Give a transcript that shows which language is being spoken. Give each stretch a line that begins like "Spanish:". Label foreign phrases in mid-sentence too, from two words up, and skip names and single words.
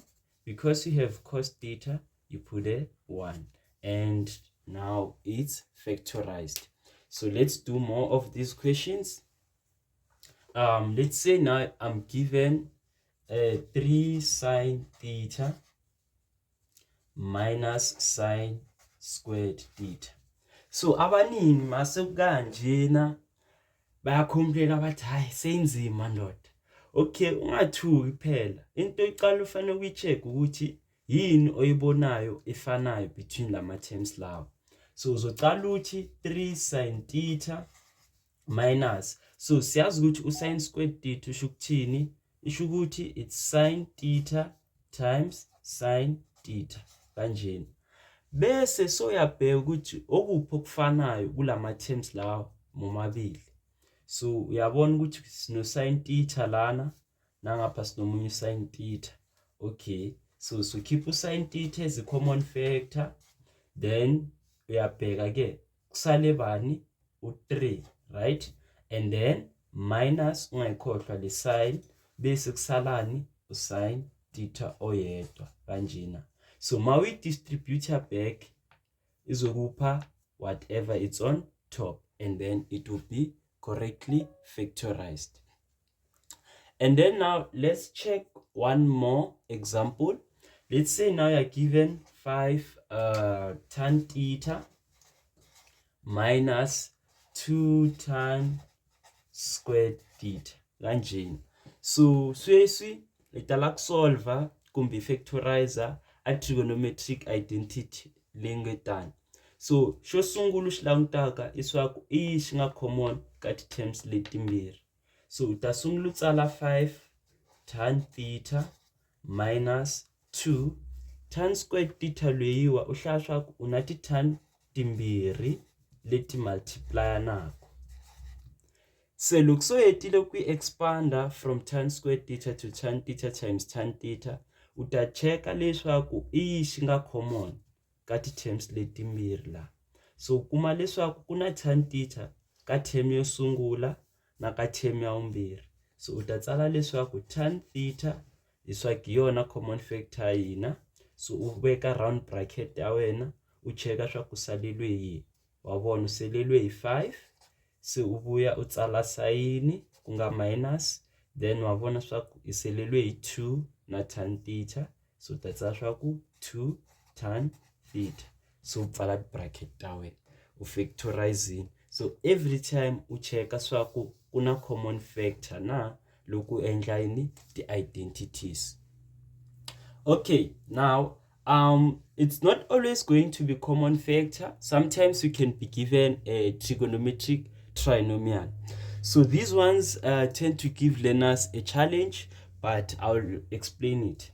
English: Because you have cos theta, you put a 1, and now it's factorized. So let's do more of these questions. let's say now I'm given 3 sine theta minus sine squared theta.
Zulu: So abaningi mase kanjena bayakhomplela bathi hayi senzima ndoda. Okay, ungathuki phela. Into eqala ufanele ukuyicheck ukuthi yini oyibonayo efanayo between lama terms lawo. So uzocala uthi
English: 3 sin theta minus,
Zulu: so siyazi ukuthi u-
English: sin squared theta
Zulu: usho ukuthini? Isho ukuthi
English: it's sin theta times sin theta kanjena.
Zulu: Bese soyabheka ukuthi okuphi okufanayo kulama terms lawo momabili. So uyabona ukuthi sino
English: sin theta
Zulu: lana nangapha sinomunye
English: sin theta. Okay, so keep u-sin theta as a common factor, then
Zulu: uyabheka ke kusale bani u3,
English: right? And then minus
Zulu: ungayikhohlwa le sin, bese kusalani usin theta oyedwa kanjena.
English: So ma we distribute back izokupha whatever it's on top, and then it will be correctly factorized. And then now let's check one more example. Let's say now you're given 5 tan theta minus 2 tan squared theta kanjena.
Tsonga: So sweswi letala kusolva kumbe factorizer
English: a trigonometric identity
Tsonga: lengetani. So xo sungula xi langutaka iswaku i xi nga common ka ti terms letimbirhi. So uta sungula tsala
English: 5 tan theta minus 2 tan squared theta
Tsonga: leyiwa u hlaya swaku una ti tan timbirhi leti multiply nako. Se loko so hetile ku expanda
English: from tan squared theta to tan theta times tan theta,
Tsonga: uta checka leswaku i xi nga common ka ti terms letimbirhi la. So kuma leswaku kuna
English: tan theta
Tsonga: ka term yo sungula na ka term ya vumbirhi. So uta tsala leswaku
English: tan theta
Tsonga: iswaku yona
English: common factor
Tsonga: yina. So u veka
English: round bracket
Tsonga: ya wena, u cheka swa ku salelwe yi, wabona uselelwe yi 5. So ubuya utsala sign kunga minus, then wabona swa ku iselelwe yi 2 na
English: tan theta.
Tsonga: So utatsa swa ku
English: 2 tan theta.
Tsonga: So upfala bracket ta wena u factorizing.
English: So every time
Tsonga: u cheka swa ku kuna
English: common factor
Tsonga: na loko endla yini
English: the identities. Okay, now it's not always going to be common factor. Sometimes you can be given a trigonometric trinomial. So these ones tend to give learners a challenge, but I'll explain it.